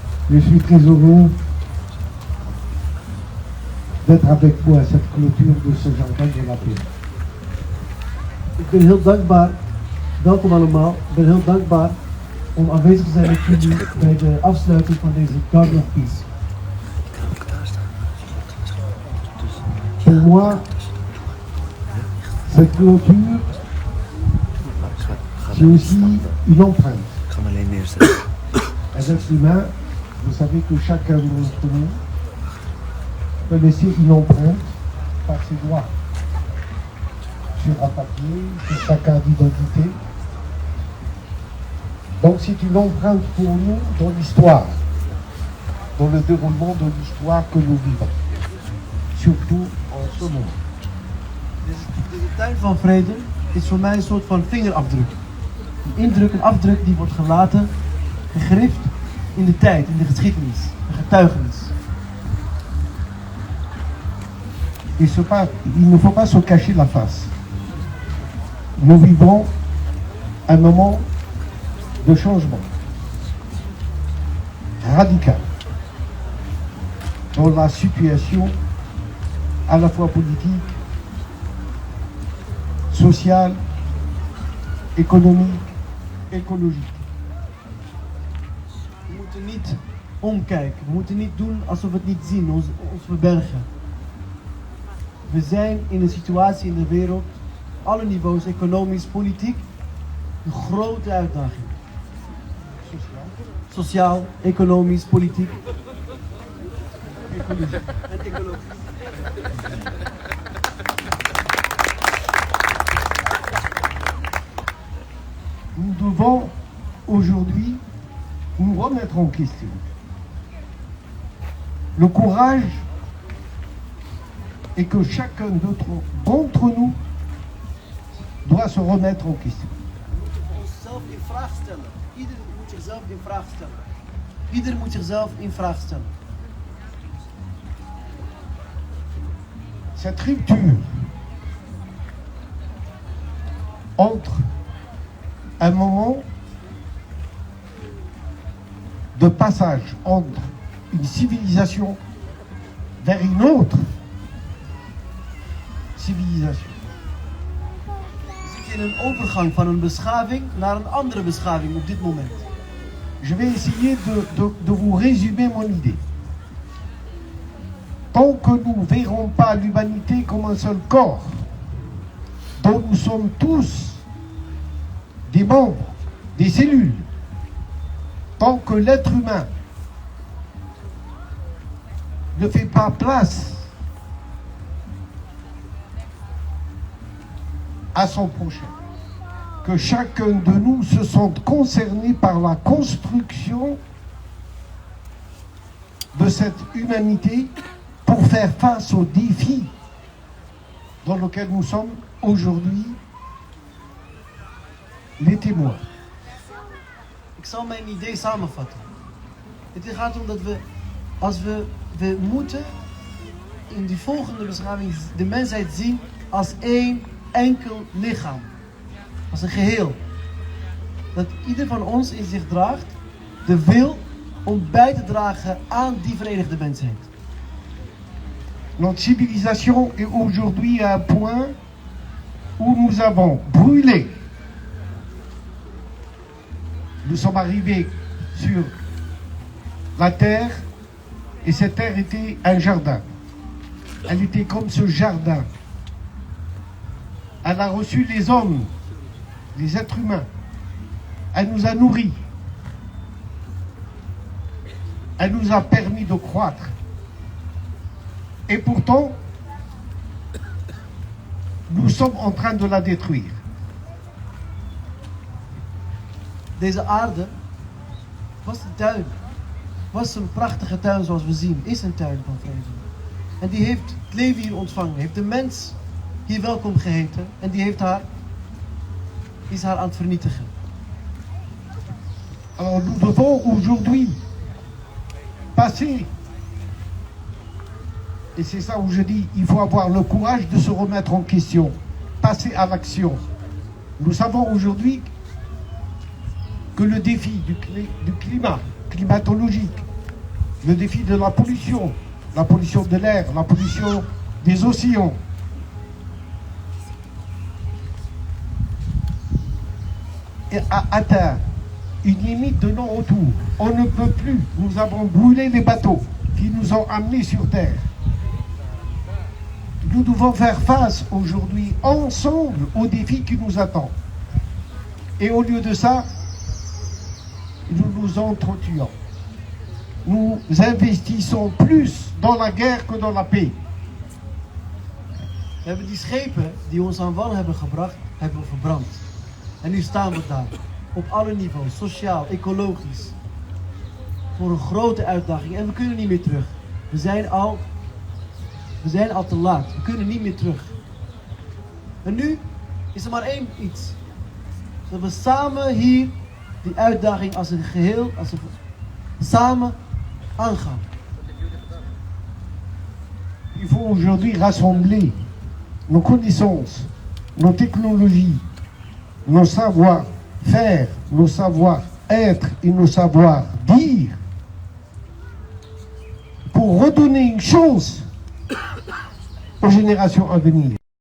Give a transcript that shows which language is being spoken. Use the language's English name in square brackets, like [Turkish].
[French] Je suis très heureux d'être avec vous à cette clôture de ce jardin de la paix. [Dutch] Ik ben heel dankbaar, welkom allemaal, ik ben heel dankbaar om aanwezig te zijn met jullie bij de afsluiting van deze Garden of Peace. [French] Pour moi, cette clôture, c'est aussi une empreinte. Un être humain, vous savez que chacun d'entre nous peut laisser une empreinte par ses doigts sur un papier, sur sa carte d'identité. Donc c'est une empreinte pour nous dans l'histoire, dans le déroulement de l'histoire que nous vivons, surtout en ce moment. [Dutch] De tuin van vrede is voor mij een soort van vingerafdruk. Een indruk, een afdruk die wordt gelaten, gegrift in de tijd, in de geschiedenis, een getuigenis. [French] Il ne faut pas se cacher la face. Nous vivons un moment de changement radical dans la situation à la fois politique, sociale, économique, écologique. [Dutch] We moeten niet omkijken, we moeten niet doen alsof we het niet zien, ons verbergen. We zijn in een situatie in de wereld, op alle niveaus, economisch, politiek, een grote uitdaging. Sociaal, economisch, politiek. En ecologisch. [French] Nous devons aujourd'hui nous remettre en question. Le courage est que chacun d'entre nous doit se remettre en question. [Dutch] Onszelf in vraag stellen. Ieder moet zichzelf in vraag stellen. Ieder moet zichzelf in vraag stellen. [French] Cette rupture entre un moment de passage entre une civilisation vers une autre civilisation. [Dutch] We zitten in een overgang van een beschaving naar een andere beschaving op dit moment. [French] Je vais essayer de vous résumer mon idée. Tant que nous ne verrons pas l'humanité comme un seul corps, dont nous sommes tous des membres, des cellules, tant que l'être humain ne fait pas place à son prochain, que chacun de nous se sente concerné par la construction de cette humanité pour faire face aux défis dans lesquels nous sommes aujourd'hui les témoins. [Dutch] Ik zal mijn idee samenvatten. Het gaat om dat we, als we we moeten in die volgende beschaving de mensheid zien als één enkel lichaam. Als een geheel. Dat ieder van ons in zich draagt de wil om bij te dragen aan die verenigde mensheid. [French] Notre civilisation est aujourd'hui à un point où nous avons brûlé. Nous sommes arrivés sur la terre et cette terre était un jardin. Elle était comme ce jardin. Elle a reçu les hommes, les êtres humains. Elle nous a nourris. Elle nous a permis de croître. Et pourtant, nous sommes en train de la détruire. [Dutch] Deze aarde was een tuin. Was een prachtige tuin zoals we zien. Is een tuin van vrede. En die heeft het leven hier ontvangen. Heeft de mens hier welkom geheten. En die is haar aan het vernietigen. [French] Alors nous devons aujourd'hui passer, et c'est ça où je dis, il faut avoir le courage de se remettre en question, passer à l'action. Nous savons aujourd'hui que le défi du climat, climatologique, le défi de la pollution de l'air, la pollution des océans, a atteint une limite de non-retour. On ne peut plus. Nous avons brûlé les bateaux qui nous ont amenés sur Terre. Nous devons faire face aujourd'hui ensemble aux défis qui nous attendent. Et au lieu de ça, nous nous entretuons. Nous investissons plus dans la guerre que dans la paix. [Dutch] We hebben die schepen die ons aan wal hebben gebracht, hebben we verbrand. En nu staan we daar. Op alle niveaus, sociaal, ecologisch. Voor een grote uitdaging. En we kunnen niet meer terug. We zijn al te laat. We kunnen niet meer terug. En nu is er maar één iets. Dat we samen hier die uitdaging als een geheel, samen aangaan. [French] Il faut aujourd'hui rassembler nos connaissances, nos technologies, nos savoir-faire, nos savoir-être et nos savoir-dire pour redonner une chance aux générations à venir.